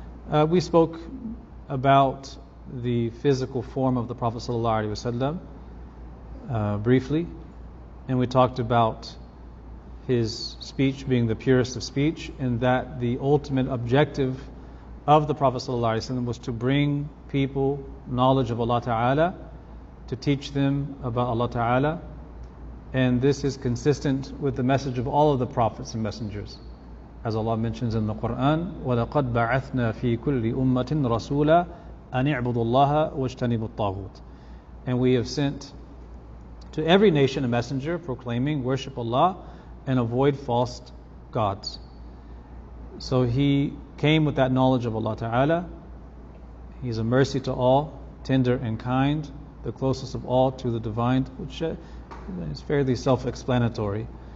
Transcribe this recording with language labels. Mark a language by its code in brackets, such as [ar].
[en] We spoke about the physical form of the Prophet ﷺ briefly, and we talked about his speech being the purest of speech, and that the ultimate objective of the Prophet ﷺ was to bring people knowledge of Allah Ta'ala, to teach them about Allah Ta'ala, and this is consistent with the message of all of the prophets and messengers. As Allah mentions in the Quran, [ar] وَلَقَدْ بَعَثْنَا فِي كُلِّ أُمَّةٍ رَسُولًا أَنِ اعْبُدُوا اللَّهَ وَاجْتَنِبُوا الطَّاغُوتَ. [en] And we have sent to every nation a messenger proclaiming, worship Allah and avoid false gods. So he came with that knowledge of Allah Ta'ala. He's a mercy to all, tender and kind, the closest of all to the divine, which is fairly self-explanatory.